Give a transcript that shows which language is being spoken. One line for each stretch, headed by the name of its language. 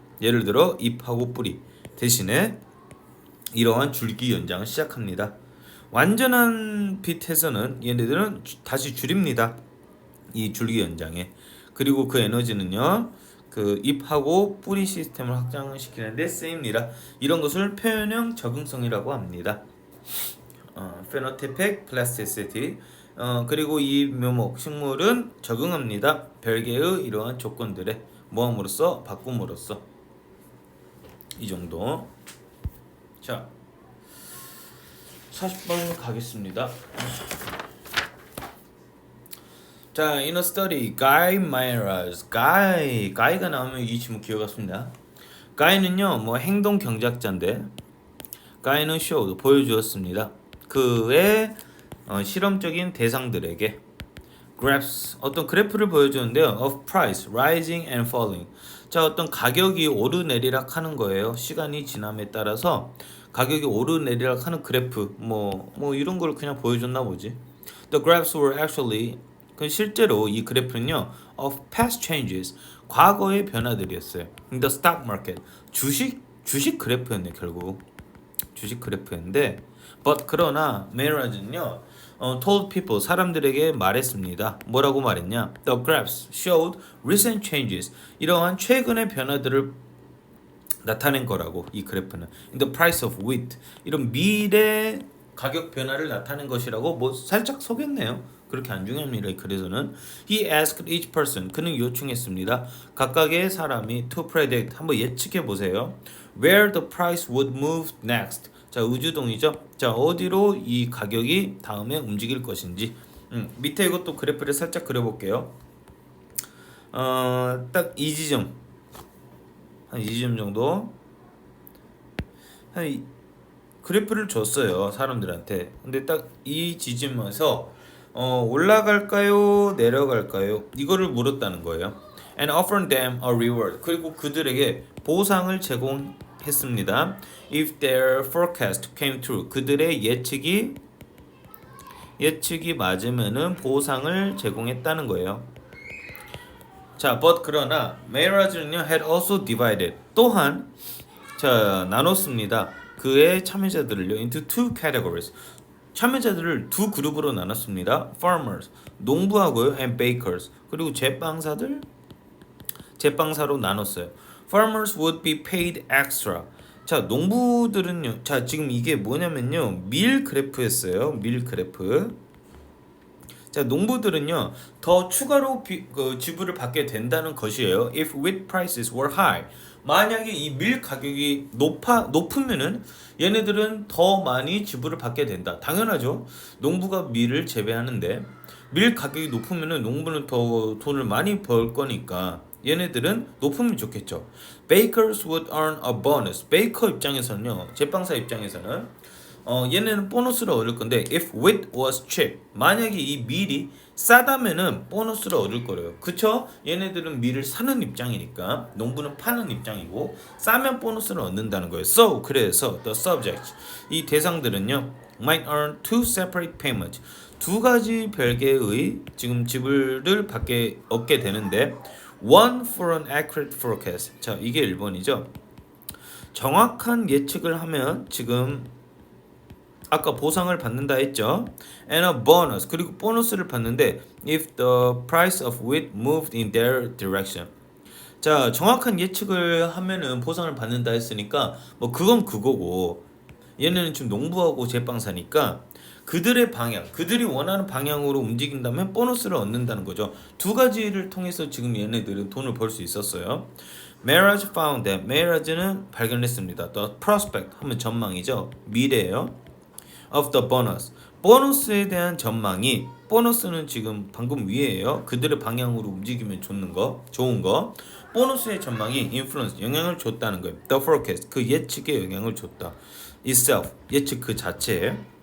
Korean: 예를 들어 잎하고 뿌리 대신에 이러한 줄기 연장을 시작합니다. 완전한 빛에서는 얘네들은 다시 줄입니다. 이 줄기 연장에. 그리고 그 에너지는요 그 잎하고 뿌리 시스템을 확장시키는데 쓰입니다. 이런 것을 표현형 적응성이라고 합니다.
English: phenotypic plasticity.
Korean: 그리고 이 묘목 식물은 적응합니다. 별개의 이러한 조건들에 모함으로써, 바꿈으로써. 이 정도. 자, 40번 가겠습니다.
English: 자, in a study, Guy Myers.
Korean: Guy가 나오면 이 친구 기억났습니다. Guy는요, 뭐 행동 경제학자인데, Guy는 showed, 보여주었습니다. 그의 실험적인 대상들에게 graphs, 어떤 그래프를 보여주는데요.
English: of price rising and falling.
Korean: 자, 어떤 가격이 오르내리락 하는 거예요. 시간이 지남에 따라서 가격이 오르내리락 하는 그래프, 뭐 이런 걸 그냥 보여줬나 보지.
English: The graphs were actually,
Korean: 그 실제로 이 그래프는요
English: of past changes,
Korean: 과거의 변화들이었어요.
English: In the stock market,
Korean: 주식 그래프였네. 결국 주식 그래프였는데, but 그러나 메이라즈는요
English: told people,
Korean: 사람들에게 말했습니다. 뭐라고 말했냐?
English: The graphs showed recent changes,
Korean: 이러한 최근의 변화들을 나타낸 거라고. 이 그래프는
English: in the price of wheat,
Korean: 이런 밀의 가격 변화를 나타낸 것이라고 뭐 살짝 속였네요. 그렇게 안 중요합니다. 그래서는
English: he asked each person,
Korean: 그는 요청했습니다. 각각의 사람이
English: to predict,
Korean: 한번 예측해 보세요.
English: where the price would move next.
Korean: 자, 의주동이죠. 자, 어디로 이 가격이 다음에 움직일 것인지. 밑에 이것도 그래프를 살짝 그려볼게요. 딱 이 지점, 한 이 지점 정도. 그래프를 줬어요 사람들한테. 근데 딱 이 지점에서 올라갈까요 내려갈까요 이거를 물었다는 거예요.
English: And offered them a reward.
Korean: 그리고 그들에게 보상을 제공했습니다.
English: If their forecast came true.
Korean: 그들의 예측이 맞으면은 보상을 제공했다는 거예요.
English: 자, but
Korean: 그러나 메이라즈는요
English: had also divided.
Korean: 또한 나눴습니다. 그의 참여자들을요
English: into two categories.
Korean: 참여자들을 두 그룹으로 나눴습니다. Farmers, 농부하고요,
English: and bakers,
Korean: 그리고 제빵사로 나눴어요.
English: Farmers would be paid extra.
Korean: 자, 농부들은요. 자, 지금 이게 뭐냐면요. 밀 그래프였어요. 밀 그래프. 자, 농부들은요. 더 추가로 지불을 받게 된다는 것이에요.
English: If wheat prices were high.
Korean: 만약에 이 밀 가격이 높으면은 얘네들은 더 많이 지불을 받게 된다. 당연하죠. 농부가 밀을 재배하는데 밀 가격이 높으면은 농부는 더 돈을 많이 벌 거니까 얘네들은 높으면 좋겠죠.
English: Bakers would earn a bonus.
Korean: 베이커 입장에서는요. 제빵사 입장에서는 얘네는 보너스를 얻을 건데
English: if wheat was cheap.
Korean: 만약에 이 밀이 싸다면은 보너스를 얻을 거래요. 그쵸? 얘네들은 밀을 사는 입장이니까 농부는 파는 입장이고 싸면 보너스를 얻는다는 거예요.
English: So
Korean: 그래서
English: the subjects
Korean: 이 대상들은요
English: might earn two separate payments.
Korean: 두 가지 별개의 지금 지불을 얻게 되는데
English: one for an accurate forecast.
Korean: 자, 이게 1번이죠. 정확한 예측을 하면 지금 아까 보상을 받는다 했죠.
English: And a bonus.
Korean: 그리고 보너스를 받는데
English: if the price of wheat moved in their direction.
Korean: 자, 정확한 예측을 하면은 보상을 받는다 했으니까 뭐 그건 그거고 얘네는 지금 농부하고 제빵사니까 그들의 방향, 그들이 원하는 방향으로 움직인다면 보너스를 얻는다는 거죠. 두 가지를 통해서 지금 얘네들은 돈을 벌 수 있었어요.
English: Marriage found that Marriage는
Korean: 발견했습니다. The prospect 하면 전망이죠. 미래예요.
English: Of the bonus.
Korean: 보너스에 대한 전망이 보너스는 지금 방금 위에예요. 그들의 방향으로 움직이면 좋은 거. 보너스의 전망이 influence 영향을 줬다는 거예요.
English: The forecast
Korean: 그 예측에 영향을 줬다.
English: itself
Korean: 예측 그 자체에.